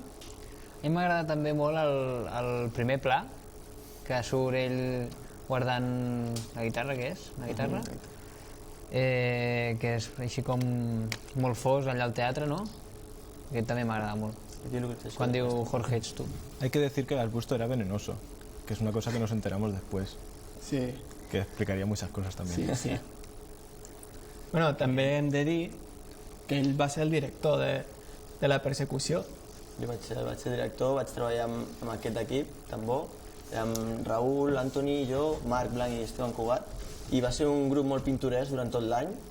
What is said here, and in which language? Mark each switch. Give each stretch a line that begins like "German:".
Catalan: A mi m'agrada també molt el primer pla, que surt ell guardant la guitarra, què és? La guitarra? Que és així com molt fos allà al teatre, no? Aquest també m'agrada molt. Quan diu Jorge, ets tu.
Spanish: Hay que decir que el arbusto era venenoso, que es una cosa que nos enteramos después. Sí. Que explicaría muchas cosas también. Sí.
Catalan: Bueno, també hem de dir que ell va ser el director de la persecució. Jo vaig ser director, vaig treballar amb aquest equip tan bo, amb Raúl, Antoni, jo, Marc Blanc i Esteban Cugat, i va ser un grup molt pintoresc durant tot l'any.